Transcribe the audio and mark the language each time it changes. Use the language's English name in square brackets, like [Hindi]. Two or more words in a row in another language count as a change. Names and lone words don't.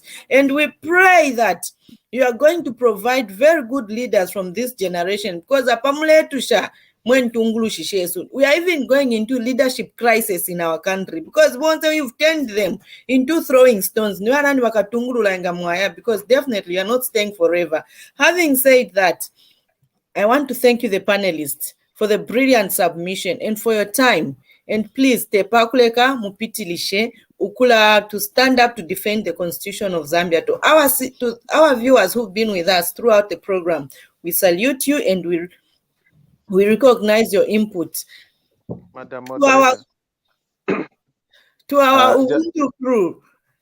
[English] And we pray that you are going to provide very good leaders from this generation, because we are even going into leadership crisis in our country, because once you've turned them into throwing stones, because definitely you are not staying forever. Having said that, I want to thank you, the panelists, for the brilliant submission and for your time. And please, [Bemba] tepakuleka mupitilishe ukula [English] to stand up to defend the Constitution of Zambia. To our viewers who've been with us throughout the program, we salute you and we recognize your input. Madam To our Ubuntu crew,